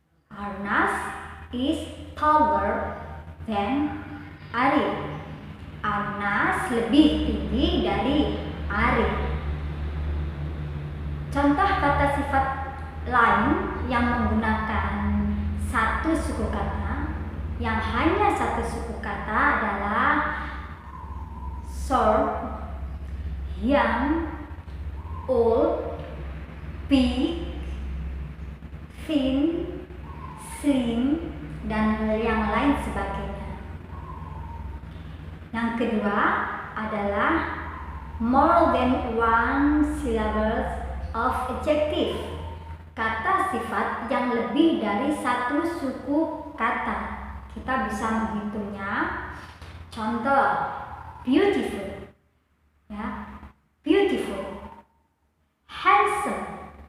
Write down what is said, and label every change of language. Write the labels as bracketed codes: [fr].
[en] Arnas is taller than Arif. [id] Arnas lebih tinggi dari Arif. Contoh kata sifat lain yang menggunakan satu suku kata, yang hanya satu suku kata adalah short, young, old, big, thin, slim, dan yang lain sebagainya. Yang kedua adalah [en] more than one syllable of adjective. [id] Kata sifat yang lebih dari satu suku kata. Kita bisa menghitungnya. Contoh, beautiful, ya, beautiful, handsome.